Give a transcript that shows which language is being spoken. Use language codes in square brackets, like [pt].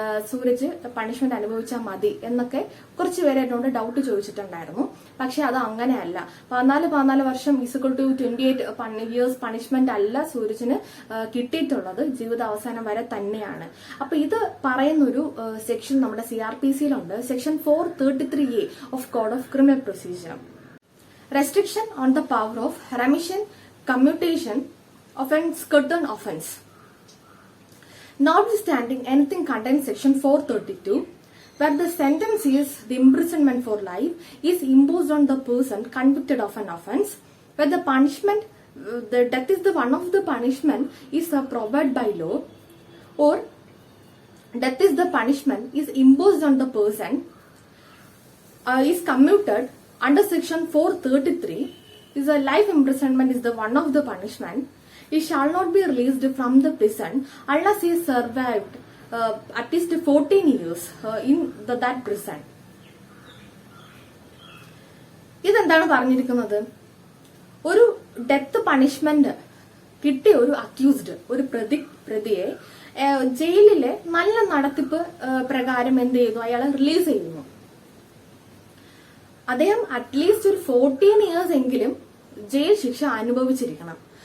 [ml] Sooraj punishment അനുഭവിച്ചാൽ മതി എന്നൊക്കെ കുറച്ച് പേര് എന്നോട് ഡൗട്ട് ചോദിച്ചിട്ടുണ്ടായിരുന്നു. പക്ഷെ അത് അങ്ങനെയല്ല. 14 വർഷം [en] equal to 28 years [ml] പണിഷ്മെന്റ് അല്ല സൂരജിന് കിട്ടിയിട്ടുള്ളത്, ജീവിത അവസാനം വരെ തന്നെയാണ്. അപ്പൊ ഇത് പറയുന്നൊരു സെക്ഷൻ നമ്മുടെ CRPC-യിലുണ്ട്, section 433A of code of criminal procedure. [en] Restriction on the power of remission, commutation of a certain offence. Notwithstanding anything contained in section 432, where the sentence is the imprisonment for life is imposed on the person convicted of an offence, where the punishment, the death is the one of the punishment is provided by law, or death is the punishment is imposed on the person is commuted under section 433 is a life imprisonment is the one of the punishment. He shall not be released from the prison unless he survived at least 14 years in that prison. [ml] ഇതെന്താണ് പറഞ്ഞിരിക്കുന്നത്? ഒരു death punishment കിട്ടിയ ഒരു accused, ഒരു പ്രതിയെ ജയിലിലെ നല്ല നടത്തിപ്പ് പ്രകാരം എന്ത് ചെയ്യുന്നു? അയാളെ റിലീസ് ചെയ്യുന്നു. അദ്ദേഹം അറ്റ്ലീസ്റ്റ് ഒരു 14 ഇയേഴ്സ് എങ്കിലും ജയിൽ ശിക്ഷ അനുഭവിച്ചിരിക്കണം.